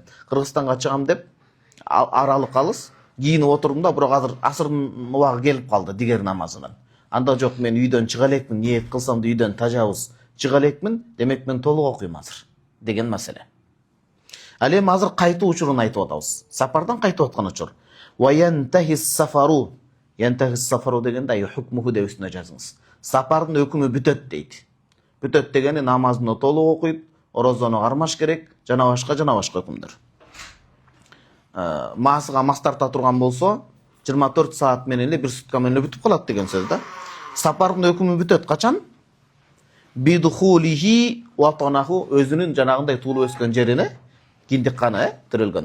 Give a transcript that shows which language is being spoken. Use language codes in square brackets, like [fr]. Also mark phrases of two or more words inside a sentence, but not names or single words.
[ky] Кыргызстанга чыгам деп аралык алыс кийинип отурдум да, бирок азыр асырдын убагы келип калды дигер намазынан. Анда жок, мен үйдөн чыга элекмин, ниет кылсам да үйдөн тажавуз чыга элекмин, демек мен толук окуйм азыр деген маселе. Ал эми азыр кайтуу учурун айтып атабыз. Сапардан кайтып аткан учур. [ar] وينتهي السفر. ينتهي السفر [ky] дегенде [ar] أي حكمه [ky] деп үстүнө жазыңыз. Сапардын өкүмү бүтөт дейт. Бүтөт дегени намазды толук окуйт, оразаны кармаш керек, жана башка өкүмдөр. Масыга мас тарта турган болсо, 24 саат менен эле 1 сутка менен бүтүп калат деген сөз да. Сапардын өкүмү бүтөт качан? [ar] بدخوله وطنه, [ky] өзүнүн жанагындай туулуп өскөн жерине, киндикканы төрөлгөн.